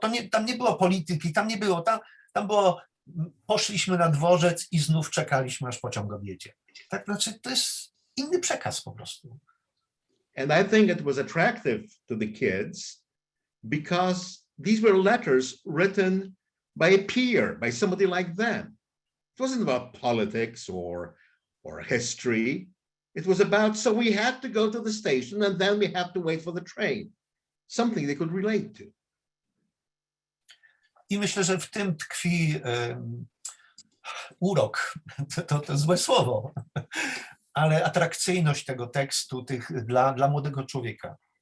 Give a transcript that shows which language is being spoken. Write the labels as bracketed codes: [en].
[pl] Tam nie było polityki, tam nie było, tam było, poszliśmy na dworzec i znów czekaliśmy, aż pociąg odjedzie. Tak, znaczy to jest inny przekaz po prostu. [en] And I think it was attractive to the kids because these were letters written by a peer, by somebody like them. It wasn't about politics or history. It was about, so we had to go to the station and then we had to wait for the train. Something they could relate to. [pl] I myślę, że w tym tkwi urok, to złe słowo, ale atrakcyjność tego tekstu dla młodego człowieka.